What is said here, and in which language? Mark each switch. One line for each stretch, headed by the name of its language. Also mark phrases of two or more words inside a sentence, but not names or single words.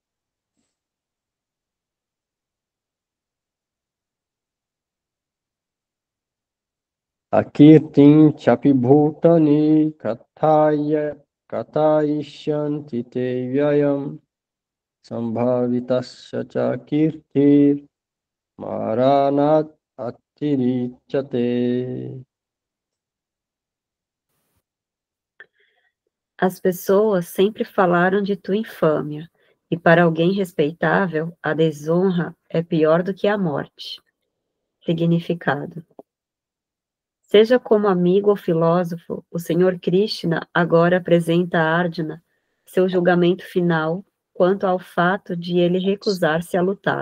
Sanskrit: अकीर्तिं चापिभूतानि कथयिष्यन्ति ते व्ययं सम्भावितस्य च कीर्तिर् मरणात् अतिरिच्यते.
Portuguese: As pessoas sempre falaram de tua infâmia, e para alguém respeitável, a desonra é pior do que a morte. Significado. Seja como amigo ou filósofo, o Senhor Krishna agora apresenta a Arjuna seu julgamento final quanto ao fato de ele recusar-se a lutar.